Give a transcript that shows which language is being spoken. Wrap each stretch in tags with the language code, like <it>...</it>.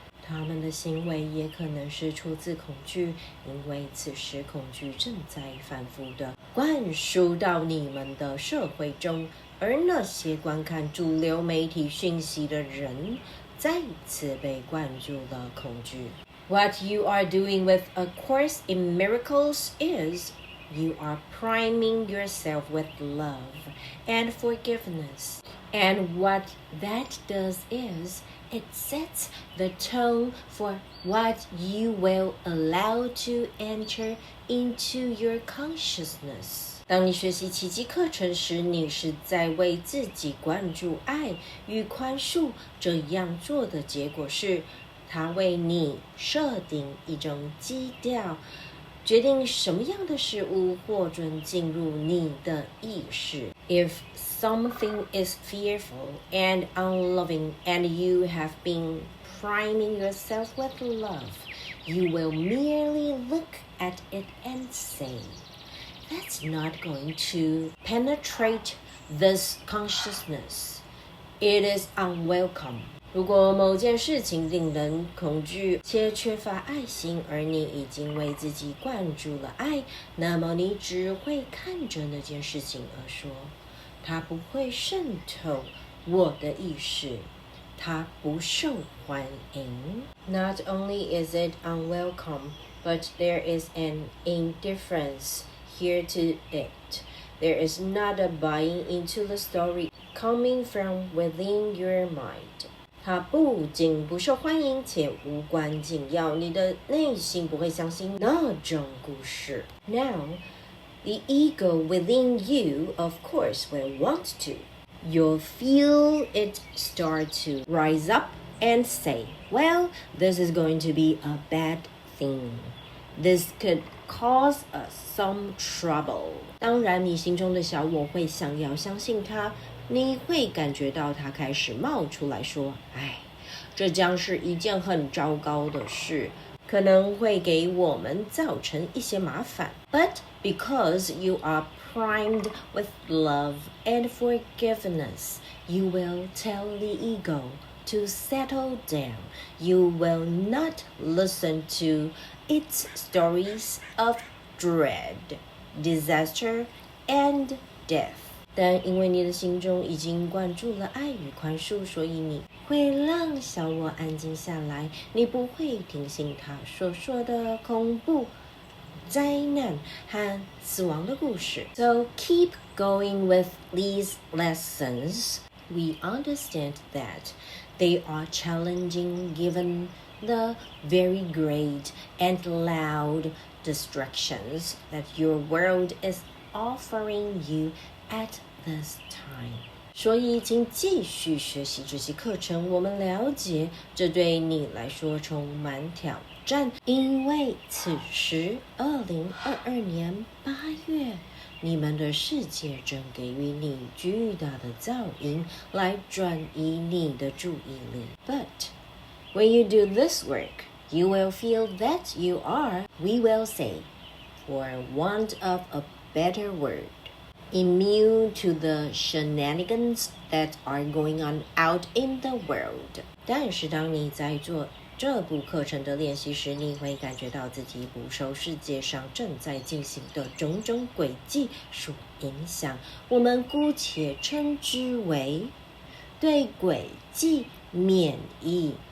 <zh>他们的行为也可能是出自恐惧，因为此时恐惧正在反复地灌输到你们的社会中，而那些观看主流媒体讯息的人再次被灌注了恐惧。</zh> <en>What you are doing with A Course in Miracles is,You are priming yourself with love and forgiveness. And what that does is, it sets the tone for what you will allow to enter into your consciousness.</en> <zh>当你学习奇迹课程时，你是在为自己灌注爱与宽恕，这样做的结果是，它为你设定一种基调，决定什么样的事物获准进入你的意识。</zh> <en>If something is fearful and unloving and you have been priming yourself with love, you will merely look at it and say, "That's not going to penetrate this consciousness. It is unwelcome."</en> <zh>如果某件事情令人恐惧且缺乏爱心，而你已经为自己灌注了爱，那么你只会看着那件事情而说，它不会渗透我的意识，它不受欢迎。</zh> <en>Not only is it unwelcome, but there is an indifference here to it. There is not a buying into the story coming from within your mind.</en> <zh>它不仅不受欢迎，且无关紧要，你的内心不会相信那种故事。</zh> <en>Now, the ego within you, of course, will want to. You'll feel it start to rise up and say, well, this is going to be a bad thing. This could cause us some trouble.</en> <zh>当然，你心中的小我会想要相信它。你会感觉到它开始冒出来说，哎，这将是一件很糟糕的事，可能会给我们造成一些麻烦。</zh> <en>But because you are primed with love and forgiveness, you will tell the ego to settle down. You will not listen to its stories of dread, disaster, and death.</en> <zh>但因为你的心中已经灌注了爱与宽恕，所以你会让小我安静下来，你不会听信他所说的恐怖、灾难和死亡的故事。</zh> <en>So keep going with these lessons. We understand that they are challenging given the very great and loud distractions that your world is offering you at this time.</en> <zh>所以请继续学习这些课程，我们了解这对你来说充满挑战，因为此时2022年8月，你们的世界正给予你巨大的噪音来转移你的注意力。</zh> <en>But when you do this work, you will feel that you are, we will say, for want of a better word, immune to the shenanigans that are going on out in the world.</en> <zh>但是当你在做这部课程的练习时，你会感觉到自己不受世界上正在进行的种种轨迹所影响，我们姑且称之为对轨迹免疫。</zh>